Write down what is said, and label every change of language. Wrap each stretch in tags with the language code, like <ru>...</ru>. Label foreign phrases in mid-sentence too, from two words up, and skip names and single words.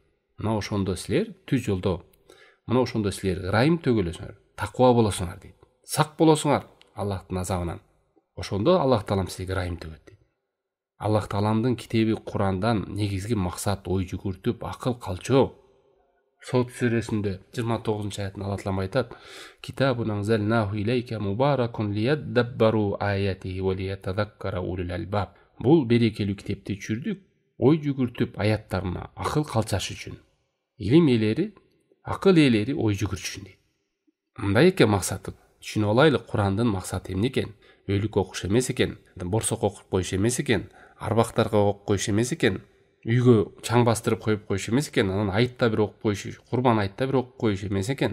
<ky>Мына ошондо силер түз жолдо, мына ошондо силер ырайым төгөлөсүңөр, таква болосуңар дейт. Сак болосуңар Аллахтын азабынан. Ошондо Аллах Таалам силерге ырайым төгөт дейт. Аллах Тааламдын китеби Курандан негизги максат ой жүгүртүп, акыл калчоо. Сот сүрөсүндө 29-аятында Аллах Таалам айтат:</ky> <ar>"كتاب أنزلناه إليك مبارك ليدبروا آياته و ليتذكر أولو الألباب."</ar> <ky>Бул берекелүү китепти түшүрдүк, ой жүгүртүп аяттарына акыл калчаш үчүн. Илим ээлери, акыл ээлери ой жүгүртүшүн дейт. Мындай экен максаты. Түшүнүп алайлы, Курандын максаты эмне экен? Өлүк окуш эмес экен, борсок окуп коюш эмес экен, арбактарга окуп коюш эмес экен, үйгө чаң бастырып коюп коюш эмес экен, анан айтта бир окуп коюш, курбан айтта бир окуп коюш эмес экен.</ky>